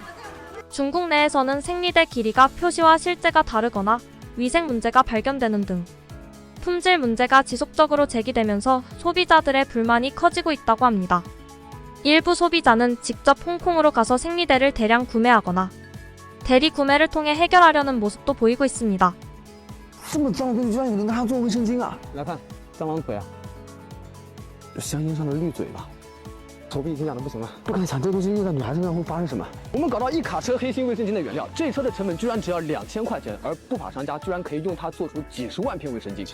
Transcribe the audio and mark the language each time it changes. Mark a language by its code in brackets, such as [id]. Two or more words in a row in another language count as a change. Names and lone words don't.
[ko] 중국 내에서는 생리대 길이가 표시와 실제가 다르거나 위생 문제가 발견되는 등 품질 문제가 지속적으로 제기되면서 소비자들의 불만이 커지고 있다고 합니다. 일부 소비자는 직접 홍콩으로 가서 생리대를 대량 구매하거나 대리 구매를 통해 해결하려는 모습도 보이고 있습니다. [zh] 这么脏的东西居然也能拿它做卫生巾啊！来看，蟑螂腿啊，香烟上的绿嘴吧，手臂已经痒的不行了。不敢想这东西用在女孩子身上会发生什么。我们搞到一卡车黑心卫生巾的原料，这车的成本居然只要2000块钱，而不法商家居然可以用它做出几十万片卫生巾。